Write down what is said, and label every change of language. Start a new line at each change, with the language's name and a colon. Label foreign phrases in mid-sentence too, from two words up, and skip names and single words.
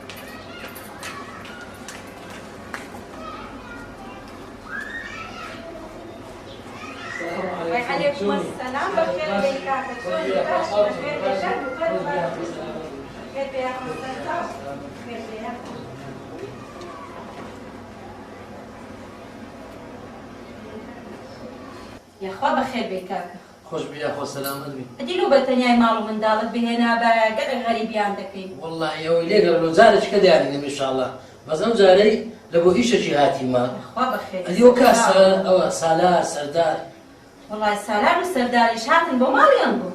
Arabic: وعليكم السلام بخير بك شلونك بخير كيف يا يا اخوا بخير بك
Kurdish: خۆش بیا خۆ سەلامەت بی ئەدی لو بەتەنیای ماڵ و منداڵت بهێنا بە گەلێک غەریبیان دەکەین والله ئەوەی لێگەڕ لە جارێککە دیارینەم ئینشاءالله بەس ئەم جارەی لە بۆ ئیشێکی هاتیمە خوا بەخێر ئەدیەوە کاسە ئەوە سالار سەردار وڵای سالار و سەرداریش هاتن بۆ ماڵیان بوو